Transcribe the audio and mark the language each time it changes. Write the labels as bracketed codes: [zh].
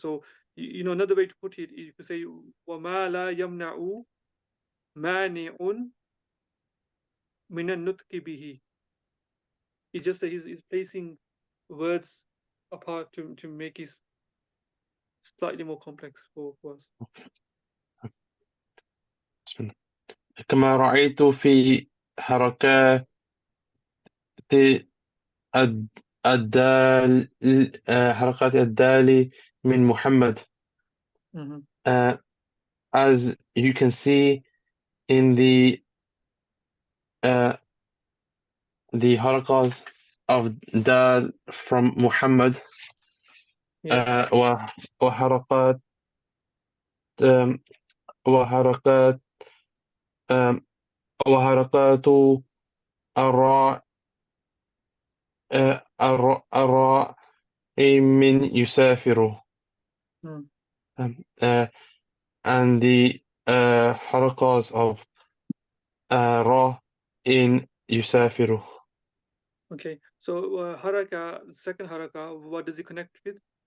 [en] So you know another way to put it, you could say [ar] وَمَا لَا يَمْنَعُ مَانِعٌ مِنَ النُّطْقِ بِهِ. [en] It's just that he's placing words apart to make it slightly more complex for us. [ar] بسم الله. كما رأيت في حركات الدال حركات الدال من محمد. [en] As you can see in the harakas of dal from Muhammad. Yeah. [ar] وحركات وحركات وحركات الراء الراء من يسافر. [en] And the harakas of ra in يسافر. Okay. So haraka, second haraka, what does it connect with?